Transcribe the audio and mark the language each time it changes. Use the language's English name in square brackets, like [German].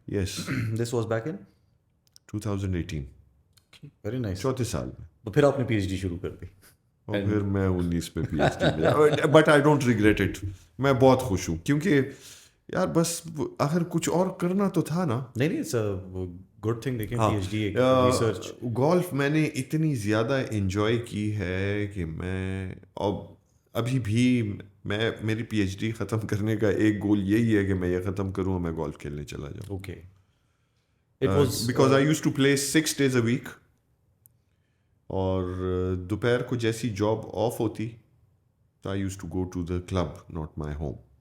[English] Yes, This was back in 2018. very nice. [Hindi] चौथे साल में. तो फिर आपने PhD शुरू कर दी. और फिर मैं 19 पे PhD में. [English] But I don't regret it. [Hindi] मैं बहुत खुश हूँ क्योंकि यार बस आखिर कुछ और करना तो था ना. नहीं, [English] it's a good thing. [Hindi] देखिए हाँ, PhD एक research. गोल्फ मैंने इतनी ज़्यादा इन्जॉय की है कि मैं अब अभी भी मेरी PhD ख़त्म करने का एक गोल यही है कि मैं ये ख़त्म करूँ और मैं गोल्फ खेलने चला जाऊँ. [English] Okay. It was because I use to play 6 days a week. [Hindi] और दोपहर को जैसी जॉब ऑफ होती तो [English] I use to go to the club, not my home.